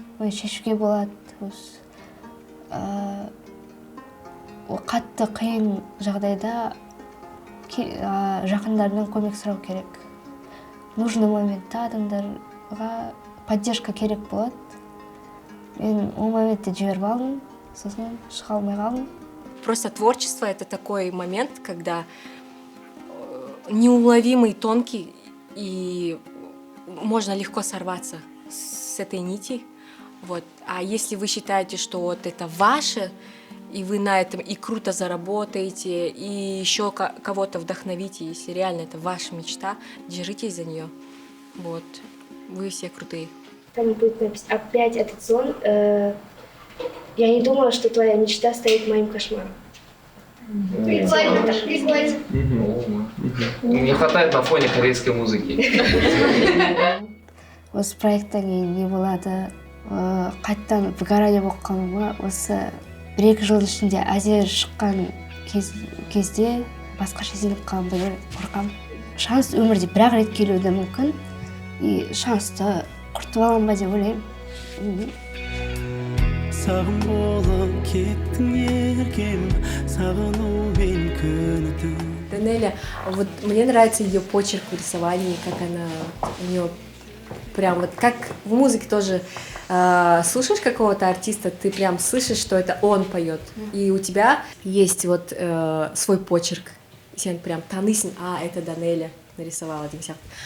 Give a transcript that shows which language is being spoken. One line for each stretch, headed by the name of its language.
Kazakh: Шешуге болады. Қатты қиын жағдайда жақындарынан көмек сұрау керек.
Russian: Нужный
Kazakh: моментте адамдарға поддержка керек болады. Мен ол моментте жіберіп алдым, сосын шыға алмай қалдым.
Russian: Просто творчество — это такой момент, когда неуловимый, тонкий, и можно легко сорваться с этой нити. Вот. А если вы считаете, что вот это ваше, и вы на этом и круто заработаете, и еще кого-то вдохновите, если реально это ваша мечта, держитесь за нее. Вот. Вы все крутые. Там будет написано опять этот сон. Я не думала, что твоя мечта станет моим кошмаром. Прикольно, прикольно. Не хватает на фоне корейской музыки.
Kazakh: Осы проекттен кейін не болады? Қайттан выгорание болып қалуыма осы 1-2 жыл ішінде әзер шыққан кезде басқаша сезініп қалуымдан қорқамын. Шанс өмірде бір-ақ рет келуі де мүмкін. И шансты құртып аламын ба деп ойлаймын. Сағым болып кеттің еркем, сағынумен күнітің.
Russian: Данеля, вот мне нравится ее почерк в рисовании, как она, у нее прям вот как в музыке тоже слушаешь какого-то артиста, ты прям слышишь, что это он поет, и у тебя есть вот свой почерк, и
Kazakh: сен прям танысен,
Russian: это Данеля нарисовала
Kazakh: деген сияқты.